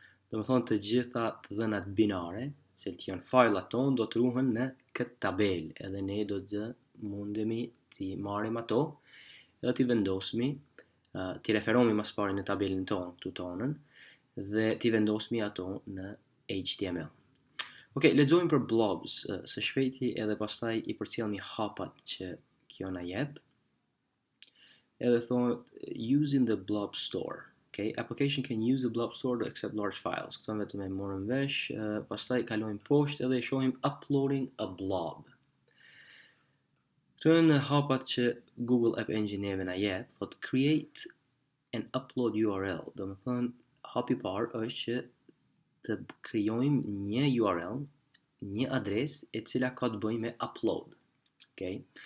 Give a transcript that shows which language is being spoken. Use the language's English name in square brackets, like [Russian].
[Albanian] Do të thonë të gjitha të dhënat binare, cilët janë fajlat tonë, do të ruhen në këtë tabel, edhe ne do të mundemi t'i marrim ato edhe t'i vendosmi, t'i referohemi mas pari në tabelin tonë, këtu tonën, dhe t'i vendosmi ato në HTML. Ok, lexojmë për blobs së shpejti edhe pastaj i përcjellni hapat që kjo na jep. Edhe thonë [English] using the blob store. Okay, application can use the blob store to accept large files. [Albanian] Këto vetëm e morëm vesh, pastaj kalojmë poshtë edhe shohim [English] uploading a blob. [Albanian] Këto janë hapat që Google App Engine neve na jep, thot [English] create an upload URL. [Albanian] Do të thonë hapi i parë është që të krijojmë një URL, një adresë e cila ka të bëjë me upload. Okay?